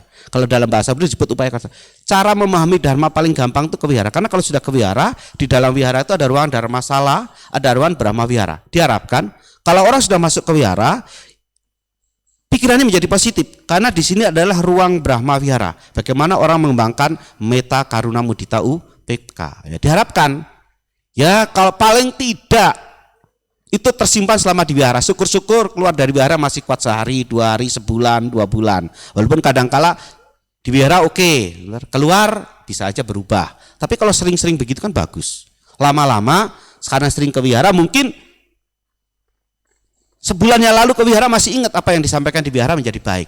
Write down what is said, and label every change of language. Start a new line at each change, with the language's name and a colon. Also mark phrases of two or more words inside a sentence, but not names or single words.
Indonesian: Kalau dalam bahasa Buddha disebut
Pali: upaya kasa.
Indonesian: Cara memahami dharma paling gampang itu ke wihara. Karena kalau sudah ke wihara, di dalam wihara itu ada ruang dharma sala, ada ruang Brahma wihara. Diharapkan kalau orang sudah masuk ke wihara, pikirannya menjadi positif. Karena di sini adalah ruang Brahma wihara. Bagaimana orang mengembangkan
Pali: meta karuna mudita upekka.
Indonesian: Ya, diharapkan ya kalau paling tidak itu tersimpan selama di wihara. Syukur-syukur keluar dari wihara masih kuat sehari, 2 hari, sebulan, 2 bulan. Walaupun kadangkala di wihara oke, keluar bisa aja berubah. Tapi kalau sering-sering begitu kan bagus. Lama-lama sekarang sering ke wihara, mungkin sebulan yang lalu ke wihara masih ingat apa yang disampaikan di wihara menjadi baik.